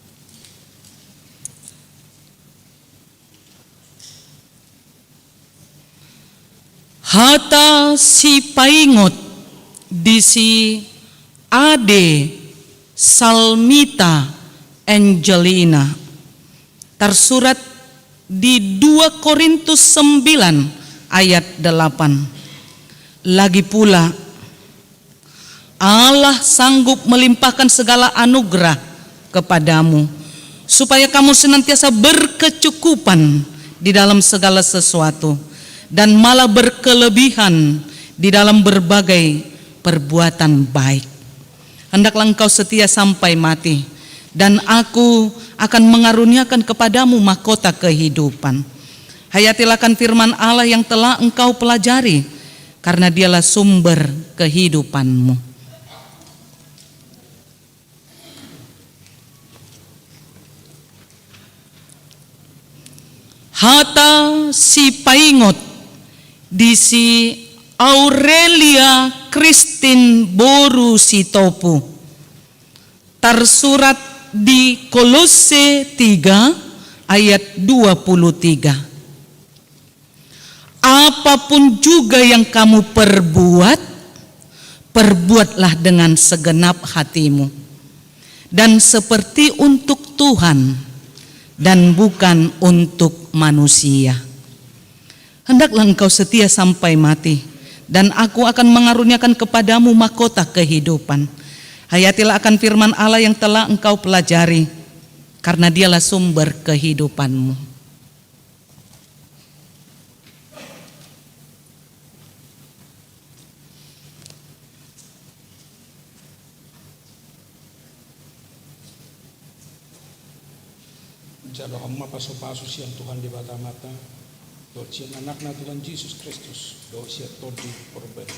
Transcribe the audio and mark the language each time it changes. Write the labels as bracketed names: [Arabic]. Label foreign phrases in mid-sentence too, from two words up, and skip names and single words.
[Batak Angkola] Hata si paingot di si Ade Salmita Angelina. [Indonesian] Tersurat di 2 Korintus 9 ayat 8. Lagi pula, Allah sanggup melimpahkan segala anugerah kepadamu, supaya kamu senantiasa berkecukupan di dalam segala sesuatu, dan malah berkelebihan di dalam berbagai perbuatan baik. Hendaklah engkau setia sampai mati, dan aku akan mengaruniakan kepadamu mahkota kehidupan. Hayatilah akan firman Allah yang telah engkau pelajari, karena dialah sumber kehidupanmu. [Batak Angkola] Hata si paingot di si Aurelia Christine Boru Sitopu, [Indonesian] tersurat di [Batak Angkola] Kolose 3 ayat 23. [Indonesian] Apapun juga yang kamu perbuat, perbuatlah dengan segenap hatimu, dan seperti untuk Tuhan dan bukan untuk manusia. Hendaklah engkau setia sampai mati, dan aku akan mengaruniakan kepadamu mahkota kehidupan. Hayatilah akan firman Allah yang telah engkau pelajari, karena dialah sumber kehidupanmu. [Batak Angkola] Jalo amma paso-paso siang Tuhan di mata-mata, do siang anakna Tuhan Yesus Kristus, do siang todi perbedi.